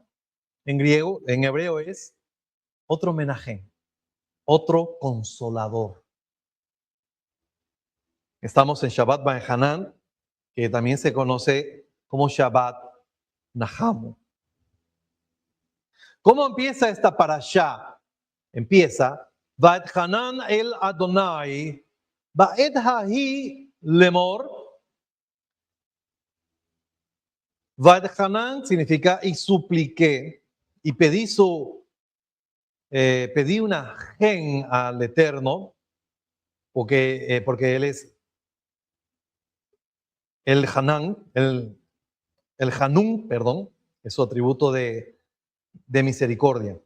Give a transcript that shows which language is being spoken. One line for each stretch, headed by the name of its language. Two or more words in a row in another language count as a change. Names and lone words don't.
Spanish: En hebreo es otro Menahem, otro consolador. Estamos en Shabbat Ba'Hanan, que también se conoce como Shabbat Nahamu. ¿Cómo empieza esta parashá?
Hebrew: Empieza, ואתחנן אל אדוני בעת ההיא לאמר.
Spanish: Va'ethanan significa y supliqué, y pedí una gen al Eterno, porque Él es el Hanan, el Hanun, perdón, es su atributo de misericordia.